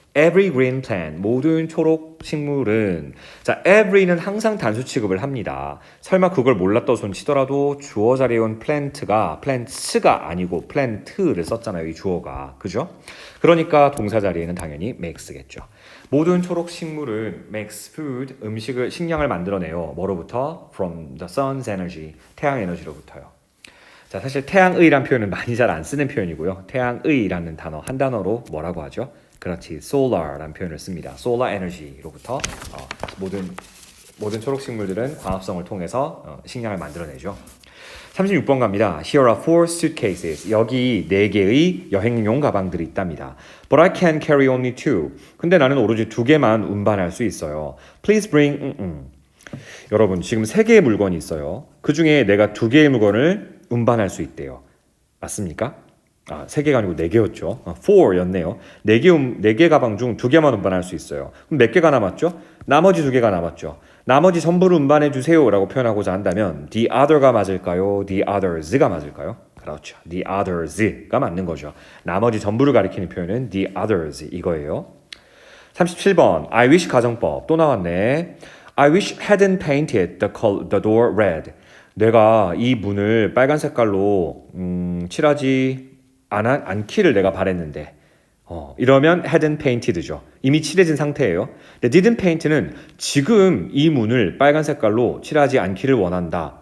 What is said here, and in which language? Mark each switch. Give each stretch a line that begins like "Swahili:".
English: Every green plant,
Korean: 모든 초록 식물은 자, every는 항상 단수 취급을 합니다. 설마 그걸 몰랐던 손 치더라도 주어 자리에 온 plant가 plants가 아니고 plant를 썼잖아요. 이 주어가. 그죠? 그러니까 동사 자리에는 당연히 makes겠죠. 모든 초록 식물은
English: makes food,
Korean: 식량을 만들어내요. 뭐로부터?
English: From the sun's energy,
Korean: 태양 에너지로부터요. 자, 사실 태양의란 표현은 많이 잘 안 쓰는 표현이고요. 태양의라는 단어 한 단어로 뭐라고 하죠? 그렇지, solar라는 표현을 씁니다. solar energy로부터 모든 초록 식물들은 광합성을 통해서 식량을 만들어내죠. 36번 갑니다.
English: Here are 4 suitcases.
Korean: 여기 4개의 여행용 가방들이 있답니다.
English: But I can carry only 2.
Korean: 근데 나는 오로지 2개만 운반할 수 있어요.
English: Please bring
Korean: 여러분, 지금 3개의 물건이 있어요. 그 중에 내가 2개의 물건을 운반할 수 있대요. 맞습니까? 3개가 아니고 4개였죠. 4였네요. 4개 가방 중 2개만 운반할 수 있어요. 그럼 몇 개가 남았죠? 나머지 2개가 남았죠. 나머지 전부를 운반해 주세요 라고 표현하고자 한다면 the other가 맞을까요? the others가 맞을까요? 그렇죠. the others가 맞는 거죠. 나머지 전부를 가리키는 표현은 the others 이거예요. 37번 I wish 가정법 또 나왔네.
English: I wish hadn't painted the door red.
Korean: 내가 이 문을 빨간 색깔로 칠하지 않기를 내가 바랬는데 이러면 hadn't painted죠. 이미 칠해진 상태예요. 근데 didn't paint는 지금 이 문을 빨간 색깔로 칠하지 않기를 원한다.